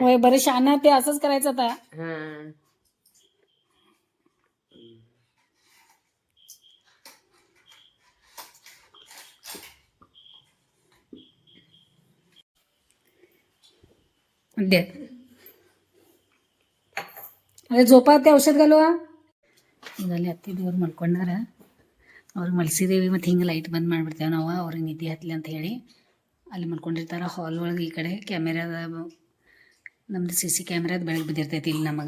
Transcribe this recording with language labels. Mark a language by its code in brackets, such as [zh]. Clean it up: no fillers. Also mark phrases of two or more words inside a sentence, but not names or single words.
[mr] होय बरं शाना ते असंच करायचं आता. [kn] दे ಅದೇ ಜೋಪಾತಿ ಔಷಧ ಗಲ್ವಾ. ಈಗಲ್ಲಿ ಹತ್ತಿ ದೇವ್ರು ಮಲ್ಕೊಂಡಾರ. ಅವ್ರಿಗೆ ಮಲ್ಸಿದೇವಿ ಮತ್ತು ಹಿಂಗೆ ಲೈಟ್ ಬಂದ್ ಮಾಡಿಬಿಡ್ತೇವೆ ನಾವು ಅವ್ರಿಗೆ ನಿದ್ದೆ ಹತ್ತಲಿ ಅಂತ ಹೇಳಿ. ಅಲ್ಲಿ ಮಲ್ಕೊಂಡಿರ್ತಾರೆ ಹಾಲ್ ಒಳಗೆ. ಈ ಕಡೆ ಕ್ಯಾಮೆರಾದ ನಮ್ದು CC ಕ್ಯಾಮ್ರಾದ ಬೆಳಗ್ಗೆ ಬಿದ್ದಿರ್ತೈತಿ ಇಲ್ಲಿ ನಮಗೆ.